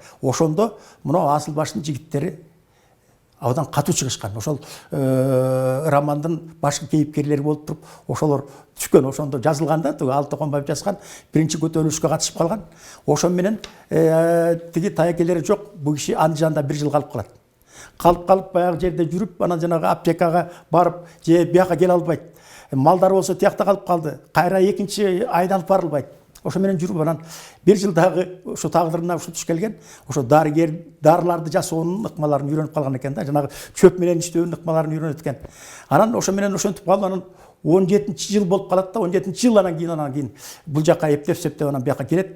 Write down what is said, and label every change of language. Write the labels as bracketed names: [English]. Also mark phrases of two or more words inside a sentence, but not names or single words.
[Kyrgyz] Ошондо мына Асыл баштын жигиттери абдан катуу чыгышкан. Ошол романдын башкы кейипкерлери болуп туруп, ошолор түшкөн, ошондо жазылганда Алтыконбаев жазган, биринчи көтөрүлүшкө катышып калган. Ошо менен тиги Тайкелери жок, бул киши Андыжанда 1 жыл калып калат. [Kazakh] Қалып баяғы жерде жүріп, ана жаңағы аптекаға барып, же бияққа келе албайды. Малдар болса тияқта қалып қалды. Қайра екінші айдалып барылбайды. [Kyrgyz] Ошо менен жүрүп анан бир жылдагы ошо тагдырына ушул туш келген. Ошо дарыларды жасоонун ыкмаларын үйрөнүп калган экен да. Жанагы чөп менен иштөөнүн ыкмаларын үйрөнөт экен. Анан ошо менен ошентип калып анан 17-жыл болуп калат да. 17-жыл анан кийин бул жакка эптеп анан бияка келет.